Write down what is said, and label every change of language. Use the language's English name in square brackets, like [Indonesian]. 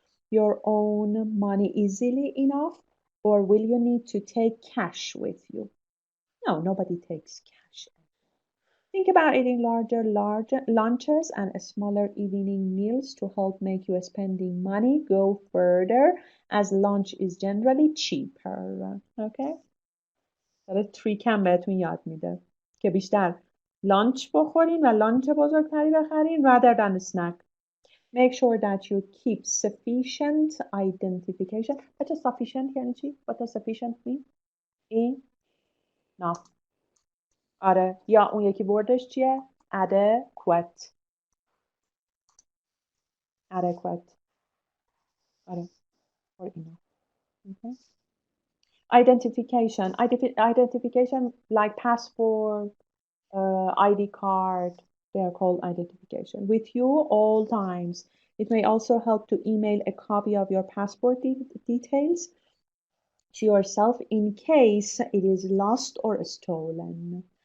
[English] Your own money easily enough, or will you need to take cash with you? No, nobody takes cash. Think about eating larger lunches and smaller evening meals to help make your spending money go further as lunch is generally cheaper. Okay? [Persian] داره تریک هم بهتون یاد میده که بیشتر لانچ بخورین و لانچ بزرگتری بخرین [English] rather than a snack. Make sure that you keep sufficient identification. [Persian] بچه sufficient یعنی چی؟ [English] What does sufficient mean? Enough. [Persian] آره یا اون یکی وردش چیه؟ adequate. [English] Adequate. آره or enough. Okay. Identification. Identification like passport, ID card, they are called identification. With you all times. It may also help to email a copy of your passport details to yourself in case it is lost or stolen.